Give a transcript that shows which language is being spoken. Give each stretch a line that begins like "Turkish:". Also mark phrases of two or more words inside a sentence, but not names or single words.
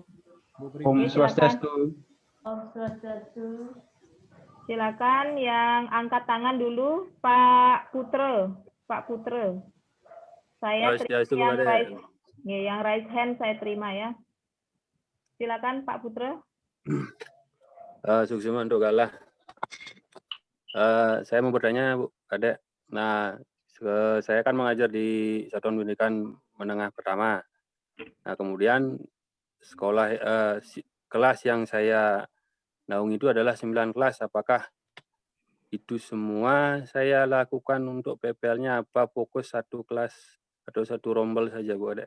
Sanskrit: Om Swastiastu. Om Swastiastu.
Indonesian: Silakan yang angkat tangan dulu, Pak Putra. Pak Putra. Saya terima yang
English: raise hand
Indonesian: saya terima ya. Silakan Pak Putra. Suksema untuk galah. Saya mau bertanya, Bu, Adek. Nah, saya kan mengajar di Satuan Pendidikan Menengah Pertama. Nah, kemudian kelas yang saya naungi itu adalah 9 kelas. Apakah itu semua saya lakukan untuk PPL-nya apa fokus satu kelas atau satu rombel saja, Bu Adek?